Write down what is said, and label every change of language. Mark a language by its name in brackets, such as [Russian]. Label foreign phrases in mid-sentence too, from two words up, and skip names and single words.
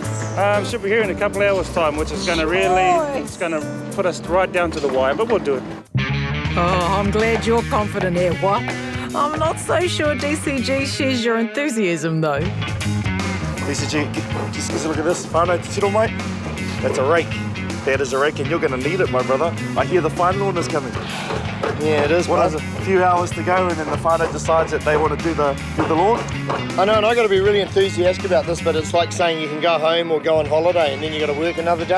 [English] Should be here in a couple of hours' time, which is going to it's going to put us right down to the wire, but we'll do it. Oh, I'm glad you're confident, Ewa. I'm not so sure DCG shares your enthusiasm, though. DCG, just look at this [Māori] whānau te tiro mai. [English] That's a rake. That is a rake, and you're going to need it, my brother. I hear the fine lawn is coming. Yeah, it is. What is it? A few hours to go, and then the whānau decides that they want to do the lawn. I know, and I got to be really enthusiastic about this, but it's like saying you can go home or go on holiday, and then you got to work another day.